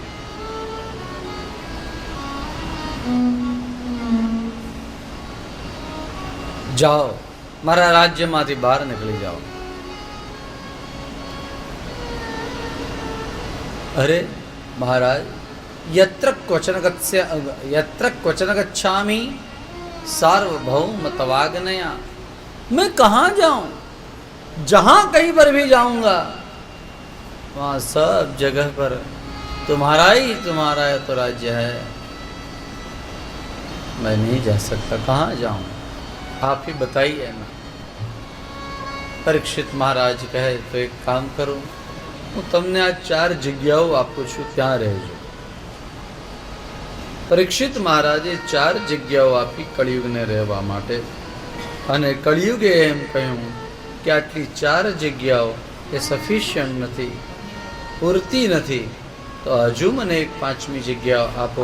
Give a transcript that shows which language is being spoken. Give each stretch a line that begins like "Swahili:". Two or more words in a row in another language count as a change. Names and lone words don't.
Gujarati: જાઓ, મારા રાજ્યમાંથી બહાર નીકળી જાઓ. અરે મહારાજ,
Sanskrit: यत्र क्वचन गच्छामि सार्वभौम तवाग्नया,
Hindi: मैं कहाँ जाऊं? जहां कहीं पर भी जाऊंगा वहां सब जगह पर तुम्हारा तो राज्य है. मैं नहीं जा सकता, कहाँ जाऊं? आप ही बताइए ना. परीक्षित महाराज कहे तो एक काम करो,
Gujarati: હું તમને આ 4 જગ્યાઓ આપું છું, ત્યાં રહેજો. પરીક્ષિત મહારાજે 4 જગ્યાઓ આપી કળિયુગને રહેવા માટે. અને કળિયુગે એમ કહ્યું કે આટલી 4 જગ્યાઓ એ સફિશિયન્ટ નથી, પૂરતી નથી, તો હજુ મને એક 5મી જગ્યા આપો.